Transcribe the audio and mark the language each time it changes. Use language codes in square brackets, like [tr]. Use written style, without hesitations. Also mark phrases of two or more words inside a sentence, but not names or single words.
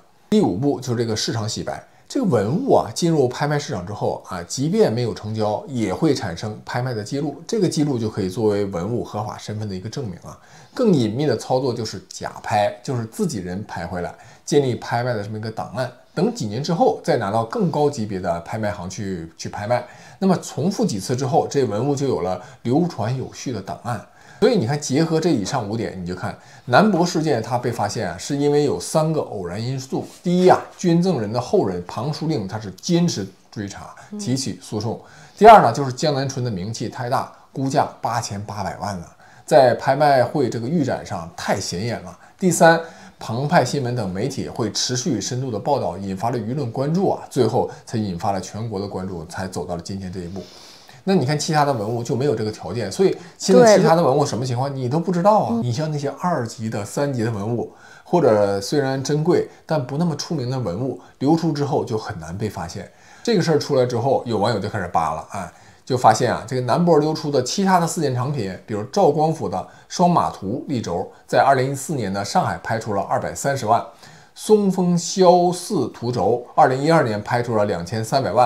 [zh] 第5步就是這個市場洗白。這個文物啊進入拍賣市場之後啊，即便沒有成交，也會產生拍賣的記錄，這個記錄就可以作為文物合法身份的一個證明啊。更隱秘的操作就是假拍，就是自己人拍回來，建立拍賣的這麼一個檔案，等幾年之後再拿到更高級別的拍賣行去拍賣。那麼重複幾次之後，這文物就有了流傳有序的檔案。所以你看，結合這以上5點，你就看南博事件它被發現啊，是因為有3個偶然因素。第一啊，捐赠人的后人庞书令他是堅持追查提起訴訟。第二呢，就是江南春的名气太大，估價8800萬了，在拍賣會這個預展上太顯眼了。第三，澎湃新聞等媒體會持續深度的報道，引發了輿論關注啊，最後才引發了全國的關注，才走到了今天這一步。那你看其他的文物就沒有這個條件，所以現在其他的文物什麼情況你都不知道啊。你像那些2級的、3級的文物，或者雖然珍貴但不那麼出名的文物，流出之後就很難被發現。這個事兒出來之後，有網友就開始扒了啊，就發現啊，這個南博流出的其他的4件藏品，比如趙光甫的雙馬圖立軸，在2014年的上海拍出了230萬。松風蕭寺圖軸，2012年拍出了2300萬，